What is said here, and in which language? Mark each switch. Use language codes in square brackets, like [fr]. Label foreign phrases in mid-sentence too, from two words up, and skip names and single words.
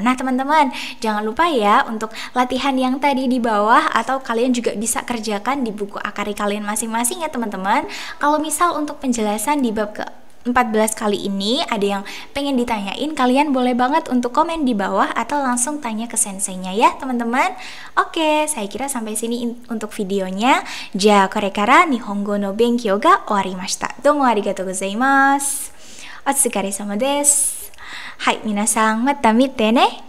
[id] Nah, teman-teman, jangan lupa ya untuk latihan yang tadi di bawah, atau kalian juga bisa kerjakan di buku akari kalian masing-masing ya, teman-teman. Kalau misal untuk penjelasan di bab ke 14 kali ini ada yang pengen ditanyain, kalian boleh banget untuk komen di bawah atau langsung tanya ke senseinya ya, teman-teman. Oke, saya kira sampai sini untuk videonya. [ja] じゃ、これから日本語の勉強が終わりました. どうもありがとうございます。お疲れ様です。はい、皆さん、また見てね.